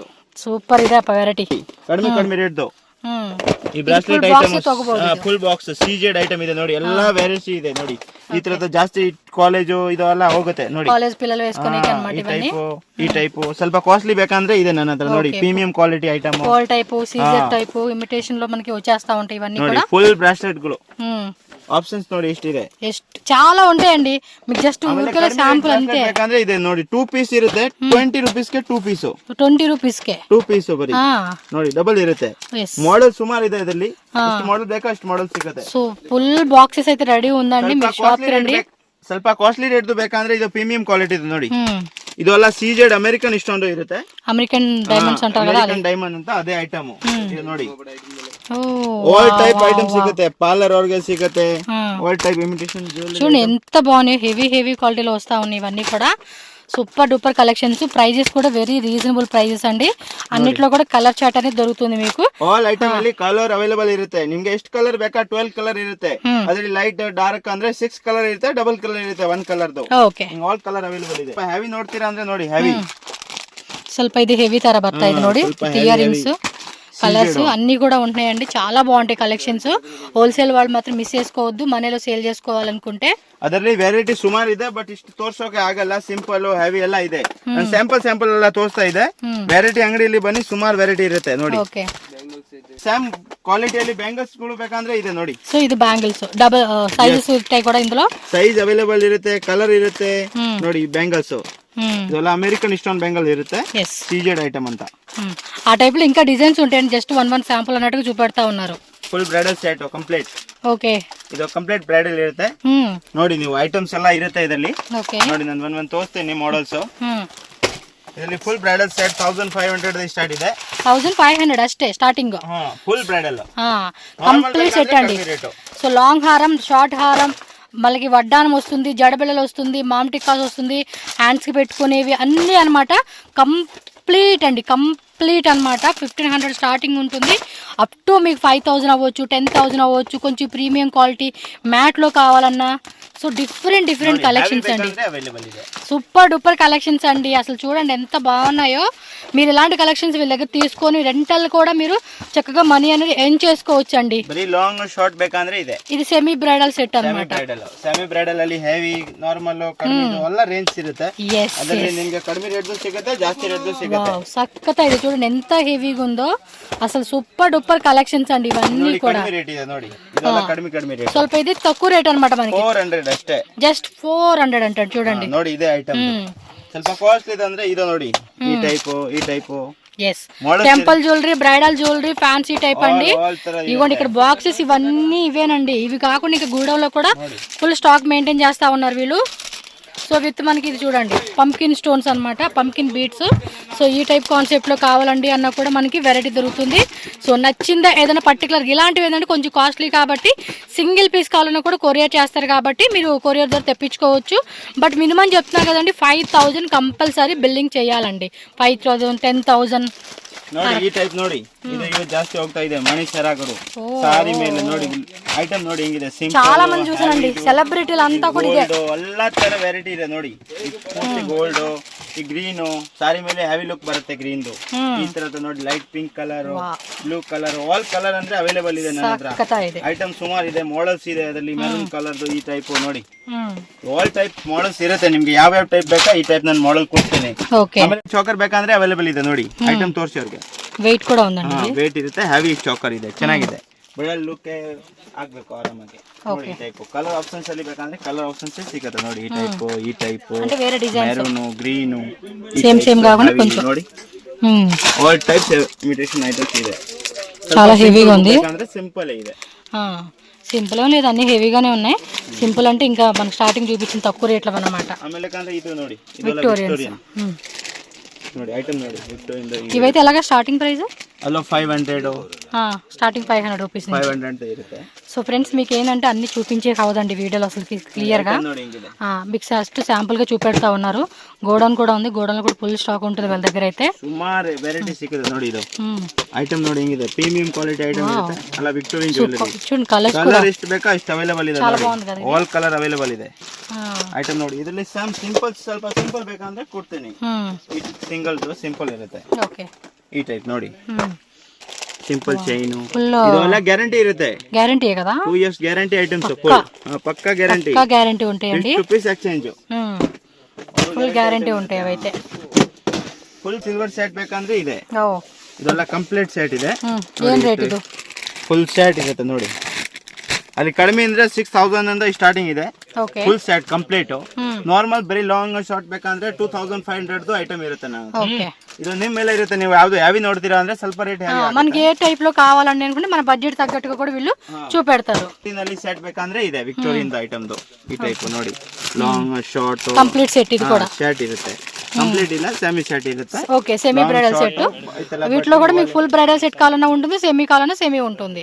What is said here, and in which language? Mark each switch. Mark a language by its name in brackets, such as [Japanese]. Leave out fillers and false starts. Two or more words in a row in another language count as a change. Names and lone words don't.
[Kannada] ಸೂಪರ್ ಇದೆ ಅಪ್ಪ ವೆರೈಟಿ, ಕಡಿಮೆ ರೇಟ್. ಈ ಬ್ರಾಸ್ಲೆಟ್ ಐಟಮ್ [English] full box CZ item [Kannada] ಇದೆ ನೋಡಿ. ಎಲ್ಲಾ ವೆರೈಟಿ ಇದೆ ನೋಡಿ. ಈ ತರದ ಜಾಸ್ತಿ ಕಾಲೇಜು ಇದೆಲ್ಲ ಹೋಗುತ್ತೆ ನೋಡಿ. ಕಾಲೇಜ್ ಪಿಲ್ಲಲ್ಲಿ ವೇಸ್ಕೊಂಡು ಈ ಟೈಪ್ ಸ್ವಲ್ಪ ಕಾಸ್ಟ್ಲಿ ಬೇಕಂದ್ರೆ ಇದೆ ನನ್ನ ಹತ್ರ ನೋಡಿ. [English] premium quality item, [Telugu] గోల్డ్ టైప్, సీజర్ టైప్, ఇమిటేషన్ లో మనకి వచ్చేస్తా ఉంటాయి ఇవన్నీ కూడా. [Kannada] ఫుల్ బ్రాస్లెట్ ಗಳು ఆప్షన్స్ ನೋಡಿ ಎಷ್ಟಿದೆ, [Telugu] ಎಷ್ಟು చాలా ఉంటాయండి. మీకు జస్ట్ ఊరికే శాంపుల్ అంతే. [Kannada] ಬೇಕಂದ್ರೆ ಇದೆ ನೋಡಿ, 2 ಪೀಸ್ ಇರುತ್ತೆ. 20 ರೂಪೀಸ್ ಗೆ 2 ಪೀಸ್, 20 ರೂಪೀಸ್ ಗೆ 2 ಪೀಸ್ ಬರೀ ನೋಡಿ. ಡಬಲ್ ಇರುತ್ತೆ. ಮಾಡೆಲ್ ಸುಮಾರು ಇದೆ ಇದರಲ್ಲಿ. ಎಷ್ಟು ಮಾಡೆಲ್ ಬೇಕಾ ಅಷ್ಟು ಮಾಡೆಲ್ ಸಿಗುತ್ತೆ. [Telugu] సో ఫుల్ బాక్సెస్ అయితే రెడీ ఉందండి. మీ షాప్ కి రండి. [Kannada] ಸ್ವಲ್ಪ ಕಾಸ್ಟ್ಲಿ ರೇಟ್ ಬೇಕಂದ್ರೆ ಇದು [English] premium quality [Kannada] ಇದೆ ನೋಡಿ. ಇದು ಎಲ್ಲ ಸಿಜೆಡ್ ಅಮೆರಿಕನ್ ಇಷ್ಟೊಂದು ಇರುತ್ತೆ. [English] American diamonds [Kannada] ಅಂತಾರೆ కదా, [English] American diamond [Kannada] ಅಂತ ಅದೇ ಐಟಮ್ ಇದು ನೋಡಿ. [English] all type item [Kannada] ಸಿಗುತ್ತೆ, ಪಾರ್ಲರ್ ಅವ್ರಿಗೆ ಸಿಗುತ್ತೆ. [English] all type imitation jewellery [Telugu] చూడండి ఎంత బాగున్నాయి. హెవీ క్వాలిటీలో వస్తా ఉన్నాయి ఇవన్నీ కూడా. [English] super duper collections. [Telugu] ప్రైజెస్ కూడా [English] very reasonable prices [Telugu] అండి. అన్నిట్లో కూడా [English] colour chart [Telugu] అనేది దొరుకుతుంది మీకు. [English] all item [Kannada] ಅಲ್ಲಿ ಕಲರ್ ಅವೈಲೇಬಲ್ ಇರುತ್ತೆ. ನಿಮ್ಗೆ ಎಷ್ಟು ಕಲರ್ ಬೇಕಾ 12 ಕಲರ್ ಇರುತ್ತೆ. ಅದರಲ್ಲಿ ಲೈಟ್ ಡಾರ್ಕ್ ಅಂದ್ರೆ 6 ಕಲರ್ ಇರುತ್ತೆ, ಡಬಲ್ ಕಲರ್ ಇರುತ್ತೆ 1 ಕಲರ್ದು. ಓಕೆ, [English] all colour available [Kannada] ಇದೆ. ಹೆವಿ ನೋಡ್ತೀರಾ ಅಂದ್ರೆ ನೋಡಿ, ಹೆವಿ ಸ್ವಲ್ಪ ఇది ಹೆವಿ ತರ ಬರ್ತಾ ಇದೆ ನೋಡಿ. ಇಯರಿಂಗ್ಸ್, [Telugu] కలర్స్ అన్ని కూడా ఉంటాయండి. చాలా బాగుంటాయి కలెక్షన్స్. హోల్సేల్ వాళ్ళు మాత్రం మిస్ చేసుకోవద్దు, మనలో సేల్ చేసుకోవాలనుకుంటే. [Kannada] ಅದರಲ್ಲಿ ವೆರೈಟಿ ಸುಮಾರು ಇದೆ, ಬಟ್ ಇಷ್ಟು ತೋರ್ಸೋಕೆ ಆಗಲ್ಲ. ಸಿಂಪಲ್, ಹೆವಿ ಎಲ್ಲ ಇದೆ. ಸ್ಯಾಂಪಲ್ ಎಲ್ಲ ತೋರಿಸ್ತಾ ಇದೆ. ವೆರೈಟಿ ಅಂಗಡಿಯಲ್ಲಿ ಬನ್ನಿ, ಸುಮಾರು ವೆರೈಟಿ ಇರುತ್ತೆ ನೋಡಿ. ಓಕೆ, ಸೇಮ್ ಕ್ವಾಲಿಟಿಯಲ್ಲಿ ಬ್ಯಾಂಗಲ್ಸ್ ಗಳು ಬೇಕಂದ್ರೆ ಇದೆ ನೋಡಿ. ಸೊ ಇದು ಬ್ಯಾಂಗಲ್ಸ್ ಡಬಲ್ ಸೈಜಸ್ ಇರ್ತಾయి ಕೂಡ. [Telugu] ಇಂదులో [Kannada] ಸೈಜ್ ಅವೈಲೇಬಲ್ ಇರುತ್ತೆ, ಕಲರ್ ಇರುತ್ತೆ ನೋಡಿ. ಬ್ಯಾಂಗಲ್ಸ್ ಇದೆಲ್ಲ ಅಮೆರಿಕನ್ ಇಷ್ಟೊಂದು ಬ್ಯಾಂಗಲ್ ಇರುತ್ತೆ, ಸಿಜೆಡ್ ಐಟಮ್ ಅಂತ. [Telugu] ఆ టైప్ లో ఇంకా డిజైన్స్ ఉంటాయండి. జస్ట్ వన్ శాంపుల్ అన్నట్టుగా చూపెడతా ఉన్నారు. [English] full bridal set complete. [Kannada] ಓಕೆ, ಇದು ಕಂಪ್ಲೀಟ್ ಬ್ರೈಡಲ್ ಇರುತ್ತೆ ನೋಡಿ. ನೀವು ಐಟಮ್ಸ್ ಎಲ್ಲ ಇರುತ್ತೆ ಇದರಲ್ಲಿ ನೋಡಿ. ನಾನು ಒಂದ್ ತೋರಿಸ್ತೀನಿ ಮಾಡೆಲ್ಸ್. ಇದರಲ್ಲಿ [English] full bridal set 1500 start [Kannada] ಇದೆ. 1500 ಅಷ್ಟೇ ಸ್ಟಾರ್ಟಿಂಗ್. [English] full bridal complete set [Telugu] అండి. [English] so long, [Telugu] షార్ట్ హారం, మళ్ళీ వడ్డానం వస్తుంది, జడబిళ్ళలు వస్తుంది, మామిటికాస్ వస్తుంది, హ్యాండ్స్ కి పెట్టుకునేవి అన్ని అన్నమాట. కంప్లీట్ అండి, కంప్లీట్ అన్నమాట. 1500 స్టార్టింగ్ ఉంటుంది. అప్ టు మీకు 5000 అవ్వచ్చు, 10,000 అవ్వచ్చు. కొంచెం ప్రీమియం క్వాలిటీ మ్యాట్ లో కావాలన్నా. [English] so different collections [Telugu] అండి. [English] super duper collections [Telugu] అండి. అసలు చూడండి ఎంత బాగున్నాయో. మీరు ఇలాంటి కలెక్షన్స్ వీళ్ళ దగ్గర తీసుకొని రెంటల్ కూడా మీరు చక్కగా మనీ అనేది ఎర్న్ చేసుకోవచ్చు అండి. [English] long short [Kannada] ಬೇಕಂದ್ರೆ ಇದೆ. [Telugu] ఇది [English] semi bridal set [Telugu] అన్నమాట. [Kannada] ಸೆಮಿ ಬ್ರೈಡಲ್ ಅಲ್ಲಿ ಹೆವಿ, ನಾರ್ಮಲ್, ಕಡಿಮೆ ಎಲ್ಲ ರೇಂಜ್ ಇರುತ್ತೆ. ಅದರಲ್ಲಿ ನಿಮಗೆ ಕಡಿಮೆ ರೇಟ್ ಸಿಗುತ್ತೆ, ಜಾಸ್ತಿ ರೇಟ್ ಸಿಗುತ್ತೆ. [Telugu] సక్కత ఇది చూడండి ఎంత హెవీగా ఉందో. అసలు [English] super duper collections [Telugu] అండి ఇవన్నీ కూడా. [Kannada] రేట్ ಇದೆ ನೋಡಿ. ಇದೆಲ್ಲ ಕಡಿಮೆ ರೇಟ್. [Telugu] ಸ್ವಲ್ಪ ఇది తక్కువ రేట్ అన్నమాట మనకి. [Kannada] 400 ಅಷ್ಟೇ. [Telugu] జస్ట్ 400 అంటాడు చూడండి. [Kannada] ನೋಡಿ ಇದೇ ಐಟಮ್. ಸ್ವಲ್ಪ ಕಾಸ್ಟ್ಲಿ ಇದೆ ಅಂದ್ರೆ ಇದು ನೋಡಿ. ಈ ಟೈಪ್ [English] yes, temple jewellery, bridal jewellery, fancy type [Telugu] అండి. ఇవ్వండి ఇక్కడ బాక్సెస్ ఇవన్నీ ఇవేనండి. ఇవి కాకుండా ఇంకా గూడెంలో కూడా [English] full stock [Telugu] మెయింటైన్ చేస్తా ఉన్నారు వీళ్ళు. సో విత్ మనకి ఇది చూడండి పంకిన్ స్టోన్స్ అన్నమాట, [English] pumpkin beads. [Telugu] సో ఈ టైప్ కాన్సెప్ట్లో కావాలండి అన్న కూడా మనకి వెరైటీ దొరుకుతుంది. సో సో నచ్చిందా ఏదైనా పర్టికులర్ ఇలాంటివి ఏంటంటే కొంచెం కాస్ట్లీ కాబట్టి [English] single piece [Telugu] కావాలన్నా కూడా కొరియర్ చేస్తారు కాబట్టి మీరు కొరియర్ ద్వారా తెప్పించుకోవచ్చు. బట్ [English] minimum [Telugu] కదండి 5,000 కంపల్సరీ బిల్లింగ్ చేయాలండి. 5,000 10,000 [Kannada] ನೋಡಿ ಈ ಟೈಪ್ ನೋಡಿ ಇದು ಜಾಸ್ತಿ ಹೋಗ್ತಾ ಇದೆ ಮಣಿ ಸರಾಗರು ಸಾರಿ ಮೇಲೆ ನೋಡಿ ಐಟಮ್ ನೋಡಿ ಹೆಂಗಿದೆ ಸಿಂಪಲ್ [Telugu] చాలా మంది చూసానండి సెలబ్రిటీలు అంతా కూడా ಇದೆ [Kannada] ಎಲ್ಲ ತರ ವೆರೈಟಿ ಇದೆ ನೋಡಿ ಪೂರ್ತಿ ಗೋಲ್ಡ್ ಈ ಗ್ರೀನ್ ಸಾರಿ ಮೇಲೆ ಹೆವಿ ಲುಕ್ ಬರುತ್ತೆ ಗ್ರೀನ್ ಈ ತರದ ನೋಡಿ [English] light pink colour blue colour all colour [Kannada] ಅಂದ್ರೆ ಅವೈಲೇಬಲ್ ಇದೆ ನನ್ನ ಹತ್ರ ಐಟಮ್ ಸುಮಾರು ಇದೆ ಮಾಡೆಲ್ಸ್ ಇದೆ ಅದರಲ್ಲಿ ಮೆರೂನ್ ಕಲರ್ ಈ ಟೈಪ್ ನೋಡಿ ಆಲ್ ಟೈಪ್ ಮಾಡೆಲ್ಸ್ ಇರುತ್ತೆ ನಿಮ್ಗೆ ಯಾವ ಟೈಪ್ ಬೇಕಾ ಈ ಟೈಪ್ ನಾನು ಮಾಡೆಲ್ ಕೊಡ್ತೀನಿ ಆಮೇಲೆ ಚೋಕರ್ ಬೇಕಂದ್ರೆ ಅವೈಲೇಬಲ್ ಇದೆ ನೋಡಿ ಐಟಮ್ ತೋರಿಸಿ ಅವ್ರಿಗೆ ವೆಯ್ಟ್ ಕೂಡ ಒಂದಂడి ವೆಯ್ಟ್ ಇರುತ್ತೆ ಹೆವಿ ಚೋಕರ್ ಇದೆ ಚೆನ್ನಾಗಿದೆ ಬಡಲ್ ಲುಕ್ ಆಗ್ಬೇಕು ಆರಾಮಾಗಿ ನೋಡಿ ಈ ಟೈಪ್ ಕಲರ್ ಆಪ್ಷನ್ಸ್ ಅಲ್ಲಿ ಬೇಕಂದ್ರೆ ಕಲರ್ ಆಪ್ಷನ್ಸ್ ಸಿಗುತ್ತೆ ನೋಡಿ ಈ ಟೈಪ್ [Telugu] అంటే వేరే డిజైన్స్ [Kannada] ಮೆರೂನ್ ಗ್ರೀನ್ [Telugu] సేమ్ కాకుండా కొంచెం [Kannada] ನೋಡಿ [English] all types imitation items [Kannada] ಇದೆ [Telugu] చాలా హెవీగా ఉంది [Kannada] ಅಂದ್ರೆ సింపుల్ ಇದೆ [Telugu] సింపుల్ లేదు అన్ని హెవీగానే ఉన్నాయి. సింపుల్ అంటే ఇంకా మనకు స్టార్టింగ్ చూపించిన తక్కువ రేట్లు అన్నమాట. [Kannada] ಆಮೇಲೆ ಕಂದ್ರೆ ಇದು ನೋಡಿ ವಿಕ್ಟೋರಿಯನ್ ನೋಡಿ ಐಟಮ್ ನೋಡಿ ವಿಕ್ಟೋರಿಯನ್ [Telugu] ఇవైతే ఎలాగా స్టార్టింగ్ ప్రైస్ అలో 500 స్టార్టింగ్ 500 రూపీస్ [Kannada] 500 ఇರುತ್ತೆ. [Telugu] సో ఫ్రెండ్స్ మీకు ఏంటంటే అన్ని చూపించే కావదండి వీడియోలో అసలు క్లియర్గా మీకు ఫస్ట్ శాంపుల్గా చూపెడతా ఉన్నారు. గోడౌన్ కూడా ఉంది, గోడౌన్ కూడా [English] full stock [Telugu] ఉంటుంది వాళ్ళ దగ్గర అయితే [Kannada] ಸುಮಾರು ವೆರೈಟಿ ಸಿಗುತ್ತೆ ನೋಡಿ ಇದು ಐಟಮ್ ನೋಡಿ ಹೆಂಗಿದೆ [English] premium quality item [Kannada] ಇರುತ್ತೆ ಅಲ್ಲ [English] Victorian jewellery [Telugu] చూడండి కలర్స్ [Kannada] ಕಲರ್ ಎಷ್ಟು ಬೇಕಾ ಅಷ್ಟು ಅವೈಲೇಬಲ್ ಇದೆ [English] all colour available [Kannada] ಇದೆ ಐಟಮ್ ನೋಡಿ ಇದರಲ್ಲಿ ಸಮ್ ಸಿಂಪಲ್ ಸ್ವಲ್ಪ ಸಿಂಪಲ್ ಬೇಕಂದ್ರೆ ಕೊಡ್ತೀನಿ ಸಿಂಗಲ್ ಸಿಂಪಲ್ ಇರುತ್ತೆ ಓಕೆ ಈ ಟೈಪ್ ನೋಡಿ ಸಿಂಪಲ್ ಚೈನ್ ಇದೆಲ್ಲ ಗ್ಯಾರಂಟಿ ಇರುತ್ತೆ ಗ್ಯಾರಂಟಿ కదా [English] 2 years guarantee items [Kannada] ಪಕ್ಕಾ ಗ್ಯಾರಂಟಿ [Telugu] ఉంటాయండి [English] rupees exchange full guarantee [Telugu] ఉంటాయి అవైతే [English] full silver set [Kannada] ಬೇಕಂದ್ರೆ ಇದೆ ಇದೆಲ್ಲ ಕಂಪ್ಲೀಟ್ ಸೆಟ್ ಇದೆ ಏನ್ ರೇಟ್ ಇದು ಫುಲ್ ಸೆಟ್ ಇರುತ್ತೆ ನೋಡಿ ಅಲ್ಲಿ ಕಡಿಮೆ ಅಂದ್ರೆ 6,000 ಇಂದ ಸ್ಟಾರ್ಟಿಂಗ್ ಇದೆ ಫುಲ್ ಸೆಟ್ ಕಂಪ್ಲೀಟ್ ನಾರ್ಮಲ್ ಬರೀ ಲಾಂಗ್ ಶಾರ್ಟ್ ಬೇಕಂದ್ರೆ 2,500 ಐಟಮ್ ಇರುತ್ತೆ ನಾವು ಇದು ನಿಮ್ಮ ಮೇಲೆ ಇರುತ್ತೆ ನೀವು ಯಾವ್ದು ಹೆವಿ ನೋಡ್ತೀರಾ ಅಂದ್ರೆ ಸ್ವಲ್ಪ ರೇಟ್ [Telugu] మనకి ఏ టైప్ లో కావాలని అనుకుంటే మన బడ్జెట్ తగ్గట్టుగా కూడా వీళ్ళు చూపెడతారు. [Kannada] ಇದರಲ್ಲಿ ಸೆಟ್ ಬೇಕಂದ್ರೆ ಇದೆ ವಿಕ್ಟೋರಿಯನ್ ಐಟಮ್ದು ಈ ಟೈಪ್ ನೋಡಿ ಲಾಂಗ್ ಶಾರ್ಟ್ ಕಂಪ್ಲೀಟ್ ಸೆಟ್ ಇದು కూడా ಸೆಟ್ ಇರುತ್ತೆ [Telugu] కంప్లీట్ ఇలా సెమీ సెట్ [Kannada] ఇರುತ್ತೆ [Telugu] ఓకే [English] semi bridal set [Telugu] వీటిలో కూడా మీకు [English] full bridal set [Telugu] కావాలన్నా ఉంటుంది సెమీ కావాలన్నా సెమీ ఉంటుంది.